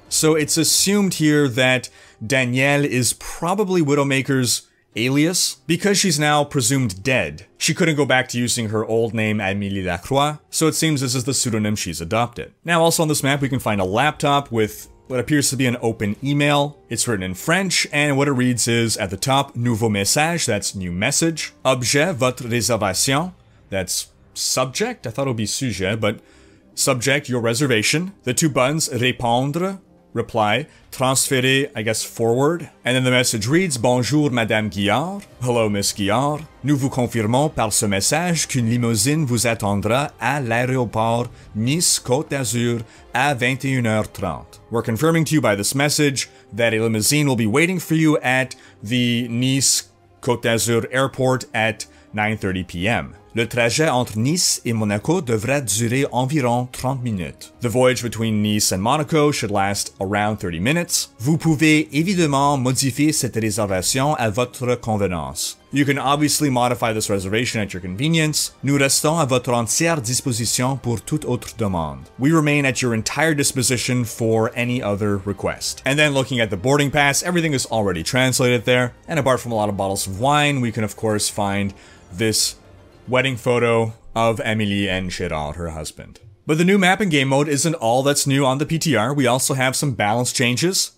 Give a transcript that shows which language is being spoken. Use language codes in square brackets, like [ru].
[en] So it's assumed here that Danielle is probably Widowmaker's alias, because she's now presumed dead. She couldn't go back to using her old name Amélie Lacroix, so it seems this is the pseudonym she's adopted. Now, also on this map, we can find a laptop with what appears to be an open email. It's written in French, and what it reads is, at the top, [fr] nouveau message, [en] that's new message. [fr] Objet, votre réservation, [en] that's subject. I thought it would be sujet, but subject, your reservation. The two buttons, répondre, reply, transférer, I guess, forward. And then the message reads, [fr] Bonjour, Madame Guillard. [en] Hello, Miss Guillard. [fr] Nous vous confirmons par ce message qu'une limousine vous attendra à l'aéroport Nice-Côte d'Azur à 21h30. [en] We're confirming to you by this message that a limousine will be waiting for you at the Nice-Côte d'Azur airport at 9:30 p.m. [fr] Le trajet entre Nice et Monaco devrait durer environ 30 minutes. [en] The voyage between Nice and Monaco should last around 30 minutes. [fr] Vous pouvez évidemment modifier cette réservation à votre convenance. [en] You can obviously modify this reservation at your convenience. [fr] Nous restons à votre entière disposition pour toute autre demande. [en] We remain at your entire disposition for any other request. And then looking at the boarding pass, everything is already translated there. And apart from a lot of bottles of wine, we can of course find this wedding photo of Amélie and Gérard, her husband. But the new map and game mode isn't all that's new on the PTR. We also have some balance changes.